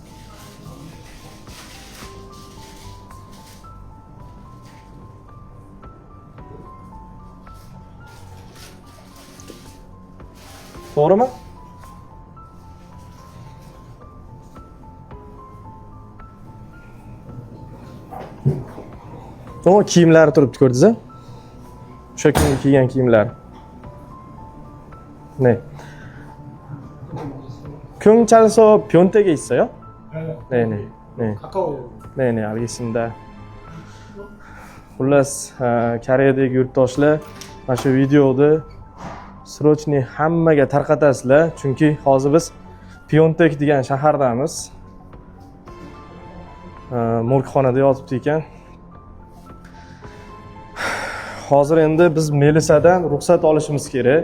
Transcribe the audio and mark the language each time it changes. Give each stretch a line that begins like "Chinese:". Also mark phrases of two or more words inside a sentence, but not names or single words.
Uzbek: To'g'rimi? O kiyimlari turibdi, ko'rdingiz-a? O'sha kuni kiygan kiyimlar. Ne?
Korean: 경찰서 변택에 있어요? 네네. 네. 네네, 알겠습니다.
Uzbek: Xullas, Koreyadagi yurtdoshlar mana shu videoni srochniy hammaga tarqatasizlar, chunki hozir biz Piontek degan shahardamiz. Morgxonada yotibdi ekan. Hozir endi biz Melisadan ruxsat olishimiz kerak.